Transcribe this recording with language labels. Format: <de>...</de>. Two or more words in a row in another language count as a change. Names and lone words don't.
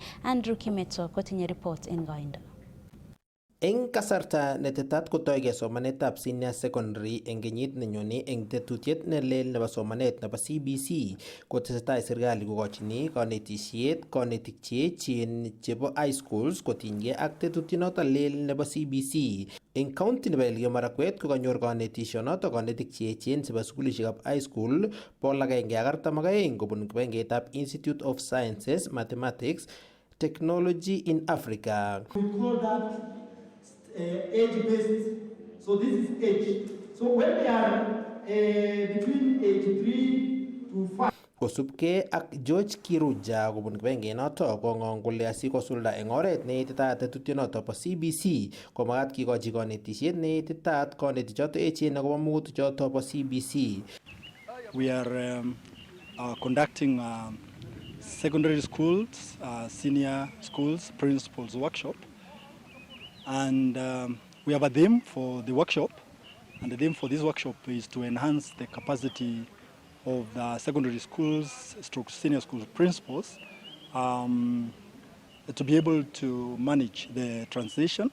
<kln>Andrew Kimeto kotinye report eng koindo. Eng kasarta netetat kotoigei somanetab</kln> <en>senior secondary</en> <kln>eng kenyit nenyone eng tetutiet nelel nebo somanet nebo CBC kotesetai serikali kokochini kanetisiet konetik cheechen chebo</kln> <en>high schools</en> <kln>kotinygei ak tetutinoto lel nebo CBC. Eng county nebo Elgeyo Marakwet kokanyor kanetisionoto konetik cheechen chebo sukulisiekab</kln> <en>high school</en> <kln>142 kobun kibagengeitab Institute of Sciences, Mathematics, Technology in Africa.</kln> <en>We call that age-based, so this is age. So when they are between age 3 to 5.</en> <kln>Kosubkei ak George Kiruja kobun kibagengenoto kong'ong kole asikosulda eng oret neititaat tetutyonoto bo CBC komagat kikochi kanetisiet neititaat konetichoto echen akobo mugutichoto bo CBC.</kln> <en>We are conducting secondary schools, senior schools, principals workshop. And we have a theme for the workshop, and the theme for this workshop is to enhance the capacity of the secondary schools, senior school principals, to be able to manage the transition.</en>